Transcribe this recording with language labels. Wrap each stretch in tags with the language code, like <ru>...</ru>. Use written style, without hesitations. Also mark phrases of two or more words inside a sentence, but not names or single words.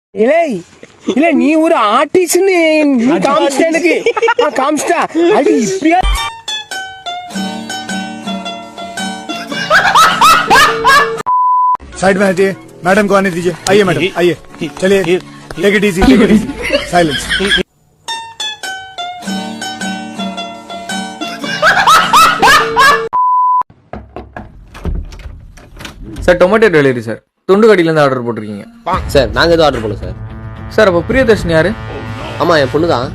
<ta>இல்ல நீ ஒரு ஆர்டிஸ்ட்னு நீ காமிச்சிட்ட எனக்கு காமிச்சிட்டா அது இப்படியா</ta> <hi>साइड में हटिए मैडम को आने दीजिए आइए मैडम आइए चलिए</hi> <en>take it easy silence</en> <ta>சார்</ta> <en>tomato delivery</en> <ta>சார் துண்டுகடியிலேருந்து ஆர்டர் போட்டிருக்கீங்க சார் நாங்கள் எதுவும் ஆர்டர் பண்ணோம் சார். சார் அப்போ பிரியதர்ஷினி யாரு? ஆமாம் என் பொண்ணு தான்.</ta>